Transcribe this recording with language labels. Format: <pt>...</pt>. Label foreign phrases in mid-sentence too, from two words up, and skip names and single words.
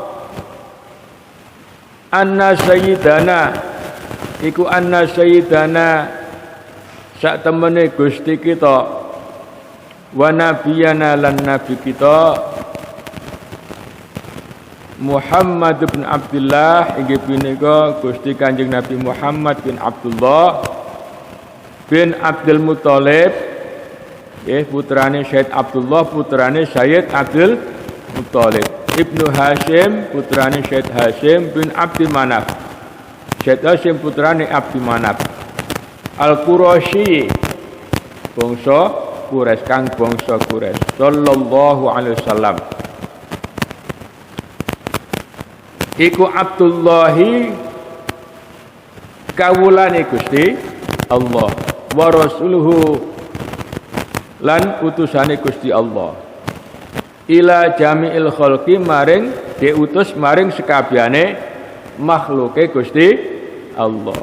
<ar>أن سيدنا</ar> <jv>iku</jv> <ar>أن سيدنا</ar> <jv>sak temene Gusti kita</jv> <ar>ونبينا</ar> <jv>lan nabi kita Muhammad bin Abdullah inggih punika Gusti Kanjeng Nabi Muhammad bin Abdullah bin Abdul Muttalib, putrane Sayyid Abdullah, putrane Sayyid Abdul Muttalib. Ibnu Hashim putrane Syed Hashim bin Abdi Manaf. Syed Hashim putrane Abdi Manaf. Al-Quraisy bangsa Quraisy kang bangsa Quraisy</jv> <ar>صلى الله عليه وسلم.</ar> <jv>Iku Abdullahi kawulane Gusti Allah</jv> <ar>ورسوله</ar> <jv>lan utusane Gusti Allah</jv> <ar>إلى جميع الخلق</ar> <jv>maring diutus maring sekabehane makhluke Gusti Allah.</jv>